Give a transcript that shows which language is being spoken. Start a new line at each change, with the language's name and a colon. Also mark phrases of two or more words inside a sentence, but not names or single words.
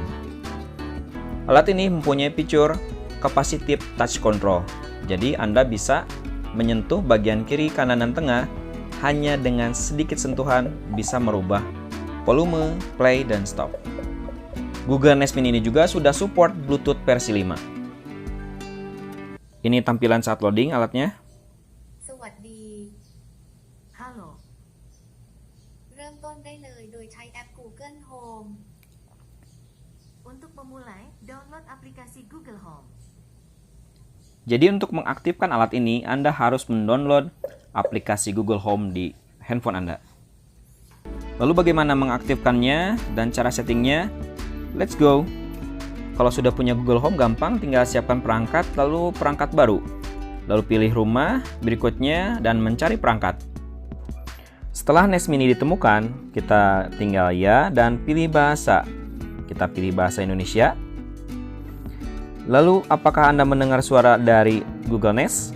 Indonesian: Alat ini mempunyai fitur
English: capacitive touch control,
Indonesian: jadi Anda bisa menyentuh bagian kiri, kanan, dan tengah hanya dengan sedikit sentuhan bisa merubah volume, play, dan stop. Google Nest Mini ini juga sudah support Bluetooth versi 5. Ini tampilan saat loading alatnya.
Thai: Sawasdee. Halo. เริ่มต้นได้เลยโดยใช้แอป Google Home.
Indonesian: Untuk memulai, download aplikasi Google Home. Jadi untuk mengaktifkan alat ini, Anda harus mendownload aplikasi Google Home di handphone Anda. Lalu bagaimana mengaktifkannya dan cara settingnya?
English: Let's go!
Indonesian: Kalau sudah punya Google Home gampang, tinggal siapkan perangkat, lalu perangkat baru. Lalu pilih rumah, berikutnya, dan mencari perangkat. Setelah Nest Mini ditemukan, kita tinggal ya dan pilih bahasa. Kita pilih bahasa Indonesia. Lalu apakah Anda mendengar suara dari Google Nest?